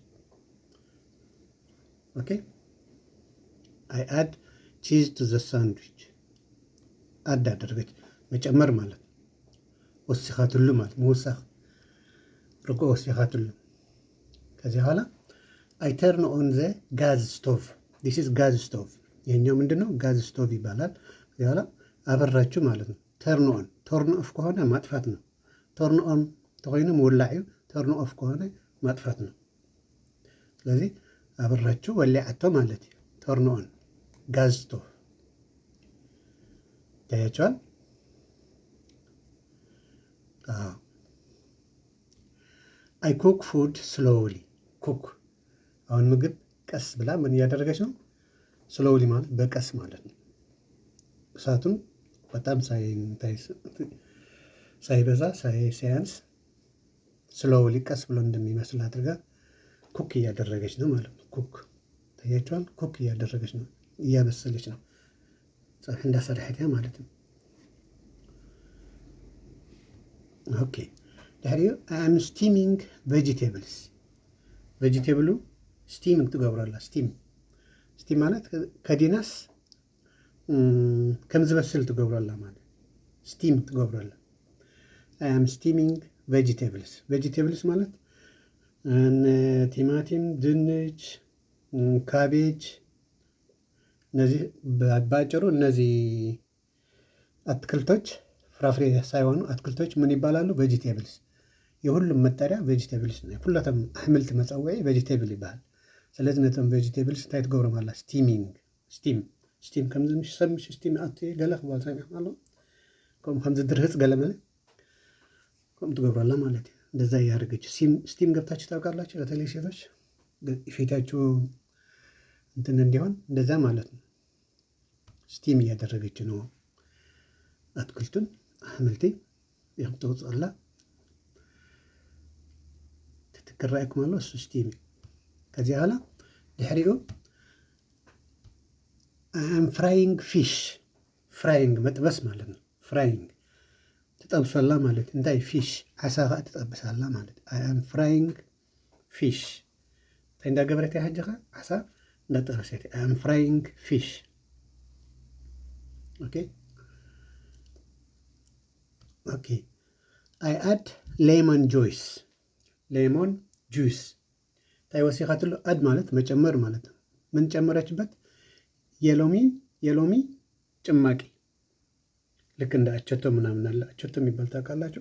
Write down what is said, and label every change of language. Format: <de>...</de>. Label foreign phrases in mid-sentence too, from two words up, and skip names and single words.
<am>ኦኬ</am> <en>I add cheese to the sandwich።</en> <am>አድ አደረገች መጨመር ማለት ነው። ወሲኻትሉ ማለት</am> <ti>መውሳኽ ርጎ ወሲኻትሉ።</ti> <am>ከዚህ በኋላ</am> <en>I turn on the gas stove። This is gas stove።</en> <am>ይሄኛው ምንድን ነው?</am> <en>gas stove</en> <am>ይባላል። ከዚህ በኋላ አበራችሁ ማለት ነው።</am> <en>turn on turn off</en> <am>ከሆነ ማጥፋት ነው። ተርን ኦን</am> <ti>ተኮይኑ ምውላዕ እዩ።</ti> <en>turn off</en> <am>ከሆነ ማጥፋት ነው። ስለዚህ አበራችሁ</am> <ti>ወሊዓቶ ማለት እዩ።</ti> <en>turn on gas stove</en> <am>ታያቸዋል።</am> <en>I cook food slowly cook።</en> <am>አሁን ምግብ ቀስ ብላ ምን እያደረገች ነው? ስሎውሊ ማለት በቀስ ማለት ነው። እሳቱን በጣም ሳይበዛ ሳያንስ ስሎውሊ ቀስ ብሎ እንደሚመስል አድርጋ ኩክ እያደረገች ነው ማለት ነው። ኩክ ታያቸዋል። ኩክ እያደረገች ነው፣ እያበሰለች ነው።</am> <ti>ፀብሒ እንዳሰርሐት እያ</ti> <am>ማለት ነው።</am> <ti>ኦኬ ድሕሪኡ</ti> <en>am steaming vegetables።</en> <ti>ቬጂቴብሉ ስቲሚንግ ትገብረላ። ስቲም ማለት ከዲናስ ከም ዝበስል ትገብረላ</ti> <am>ማለት ስቲም ትገብረላ።</am> <en>am steaming vegetables።</en> <am>ቬጂቴብልስ ማለት ቲማቲም፣ ድንች፣ ካቤጅ እነዚህ በአጭሩ እነዚህ አትክልቶች ፍራፍሬ ሳይሆኑ አትክልቶች ምን ይባላሉ?</am> <ti>ቬጂቴብልስ።</ti> <am>የሁሉም መጠሪያ ቬጂቴብልስ ነው።</am> <ti>ሁላቶም አሕምልቲ መፀውዒ ቬጂቴብል ይበሃል። ስለዚ ነቶም ቬጂቴብልስ እንታይ ትገብሮም ኣላ? ስቲሚንግ ስቲም ከምዚ ሰብ ምስ ስቲም ኣት ገለ ክባል ሰሚዕኩም ኣሎ። ከምኡ ከምዚ ድርህፅ ገለ መለ ከምኡ ትገብረላ ማለት እዩ።</ti> <am>እንደዛ እያደረገች ስቲም ገብታችሁ ታውቃላችሁ? በተለይ ሴቶች ፊታችሁ እንትን እንዲሆን እንደዛ ማለት ነው። ስቲም እያደረገች ነው አትክልቱን</am> <ti>ኣሕምልቲ ይኸም ተውፅአላ ትትክራእኩም ኣሎ</ti> <am>እሱ ስቲም። ከዚህ በኋላ ድሕሪኡ</am> <en>am frying fish።</en> <am>ፍራይንግ መጥበስ ማለት ነው። ፍራይንግ ትጠብሰላ ማለት እንታይ?</am> <ti>ፊሽ ዓሳ ከዓ ትጠብሳላ ማለት</ti> <en>am frying fish።</en> <ti>እንታይ እንዳገበረት እያ ሕጂ ኸ ዓሳ እንዳጠበሰት</ti> <en>am frying fish።</en> <ti>ኦኬ</ti> <en>I add lemon juice። lemon juice</en> <ti>እንታይ ወሲኻትሉ?</ti> <am>አድ ማለት መጨመር ማለት ነው። ምን ጨመረችበት? የሎሚ ጭማቂ። ልክ እንደ አቸቶ ምናምን አለ። አቸቶ የሚባል ታውቃላችሁ?</am>